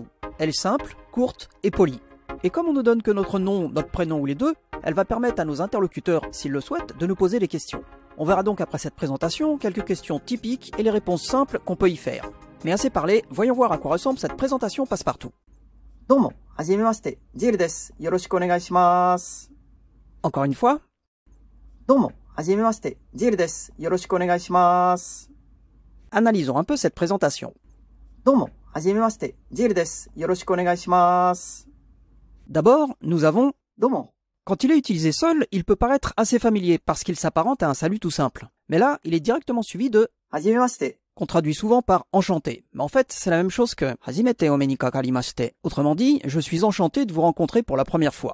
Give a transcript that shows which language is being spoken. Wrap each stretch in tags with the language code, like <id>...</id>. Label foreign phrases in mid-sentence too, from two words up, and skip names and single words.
<fr>Elle est simple, courte et polie. Et comme on ne donne que notre nom, notre prénom ou les deux, elle va permettre à nos interlocuteurs, s'ils le souhaitent, de nous poser des questions. On verra donc après cette présentation quelques questions typiques et les réponses simples qu'on peut y faire. Mais assez parlé, voyons voir à quoi ressemble cette présentation passe-partout.</fr> <ja>どうも、はじめまして、Jill です。よろしくお願いします.</ja> <fr>Encore une fois.</fr> <ja>どうも、はじめまして、Jill です。よろしくお願いします.</ja> <fr>Analysons un peu cette présentation.</fr> <ja>どうも、はじめまして、Jill です。よろしくお願いします.</ja> <fr>D'abord, nous avons Domo. Quand il est utilisé seul, il peut paraître assez familier parce qu'il s'apparente à un salut tout simple. Mais là, il est directement suivi de Hajimemashite. qu'on traduit souvent par enchanté. Mais en fait, c'est la même chose que</fr> <ja>初めてお目にかかりまして.</ja> <fr>Autrement dit, je suis enchanté de vous rencontrer pour la première fois.</fr>